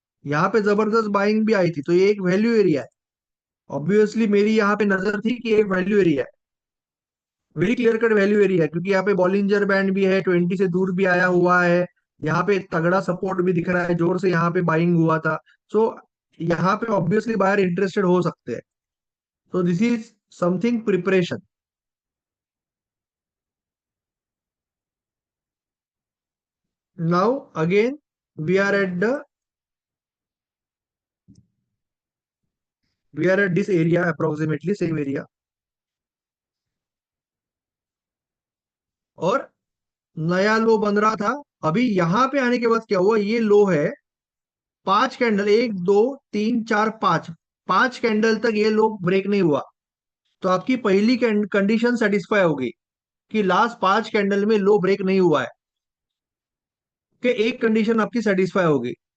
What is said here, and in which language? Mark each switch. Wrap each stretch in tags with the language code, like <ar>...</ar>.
<hi>यहाँ पे जबरदस्त बाइंग भी आई थी, तो ये एक वैल्यू एरिया है। ऑब्वियसली मेरी यहाँ पे नजर थी कि एक वैल्यू एरिया है, very clear cut value area है, क्योंकि यहाँ पे बॉलिंजर बैंड भी है, 20 से दूर भी आया हुआ है, यहाँ पे तगड़ा सपोर्ट भी दिख रहा है, जोर से यहाँ पे बाइंग हुआ था। सो यहाँ पे ऑब्वियसली बायर इंटरेस्टेड हो सकते हैं।</hi> <en>So this is something preparation. Now again we are at the we are at this area, approximately same area,</en> <hi>और नया लो बन रहा था। अभी यहां पे आने के बाद क्या हुआ, ये लो है, पांच कैंडल, एक दो तीन चार पांच, पांच कैंडल तक ये लो ब्रेक नहीं हुआ, तो आपकी पहली कंडीशन सेटिस्फाई होगी कि लास्ट पांच कैंडल में लो ब्रेक नहीं हुआ है, कि एक कंडीशन आपकी सेटिस्फाई होगी।</hi>